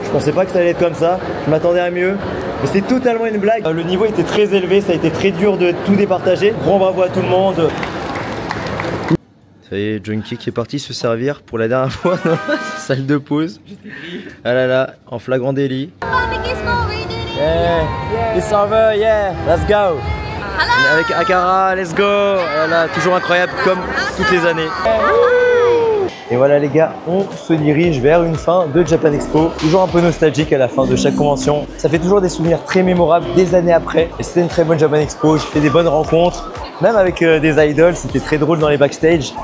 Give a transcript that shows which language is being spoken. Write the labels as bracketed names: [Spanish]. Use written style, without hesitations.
[French] Je pensais pas que ça allait être comme ça. Je m'attendais à mieux. Mais c'était totalement une blague. Le niveau était très élevé, ça a été très dur de tout départager. Grand bravo à tout le monde. Ça y est, Junkie qui est parti se servir pour la dernière fois dans la salle de pause. Ah là là, en flagrant délit. [English] Yeah, it's over, yeah, let's go. [French] Avec Akara, [English] let's go. [French] Ah là là, toujours incroyable comme toutes les années. Et voilà les gars, on se dirige vers une fin de Japan Expo. Toujours un peu nostalgique à la fin de chaque convention. Ça fait toujours des souvenirs très mémorables des années après. Et c'était une très bonne Japan Expo, j'ai fait des bonnes rencontres. Même avec des idols, c'était très drôle dans les backstage.